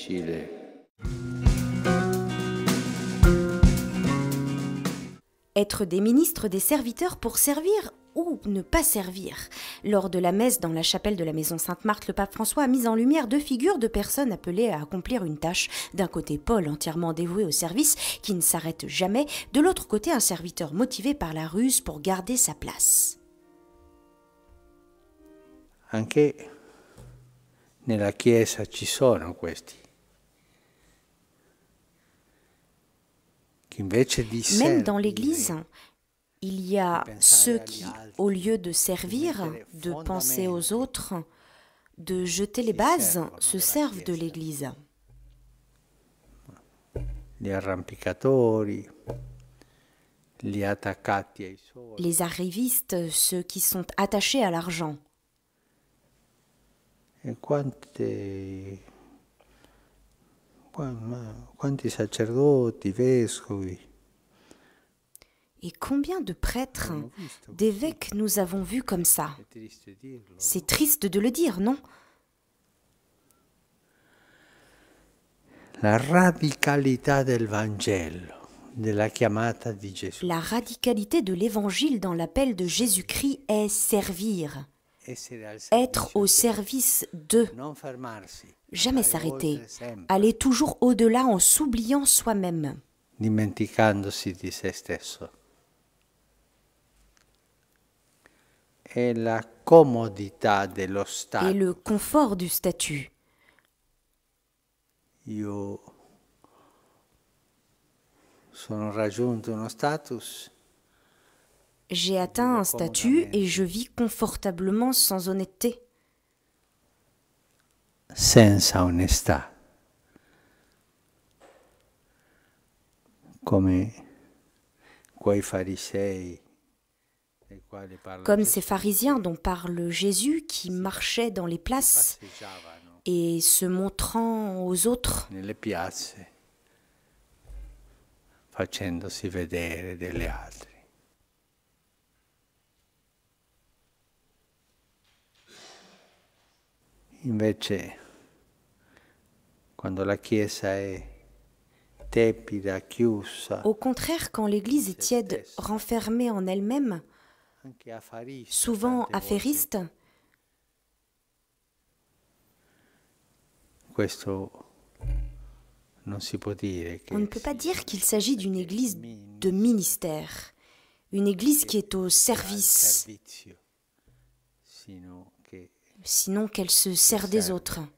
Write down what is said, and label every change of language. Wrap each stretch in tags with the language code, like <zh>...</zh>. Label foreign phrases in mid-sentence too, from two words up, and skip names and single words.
<fr>Être des ministres, des serviteurs pour servir ou ne pas servir. Lors de la messe dans la chapelle de la maison Sainte-Marthe, le pape François a mis en lumière deux figures de personnes appelées à accomplir une tâche. D'un côté, Paul, entièrement dévoué au service, qui ne s'arrête jamais. De l'autre côté, un serviteur motivé par la ruse pour garder sa place.</fr> <it>Anche nella Chiesa ci sono questi.</it> <fr>Même dans l'Église, il y a ceux qui, au lieu de servir, de penser aux autres, de jeter les bases, se servent de l'Église. Les arrivistes, ceux qui sont attachés à l'argent.</fr> <it>Quanti sacerdoti, vescovi.</it> <fr>Et combien de prêtres, d'évêques nous avons vus comme ça? C'est triste de le dire, non?</fr> <it>La radicalità del Vangelo, della chiamata di Gesù.</it> <fr>La radicalité de l'Évangile dans l'appel de Jésus-Christ est servir. Être au service d'eux. Jamais s'arrêter. Aller toujours au-delà en s'oubliant soi-même.</fr> <it>Dimenticandosi di se stesso. Et la comodità dello stato.</it> <fr>Et le confort du statut.</fr> <it>Io sono raggiunto uno status.</it> <fr>J'ai atteint un statut et je vis confortablement sans honnêteté.</fr> <it>Senza onestà. Come quei farisei.</it> <fr>Comme ces pharisiens dont parle Jésus qui marchaient dans les places et se montrant aux autres,</fr> <it>nelle piazze, facendosi vedere degli altri. Invece, quando la Chiesa è tepida, chiusa,</it> <fr>au contraire, quand l'Église est tiède, renfermée en elle-même, souvent affairiste, on ne peut pas dire qu'il s'agit d'une Église de ministère, une Église qui est au service, sinon qu'elle se sert des autres.</fr>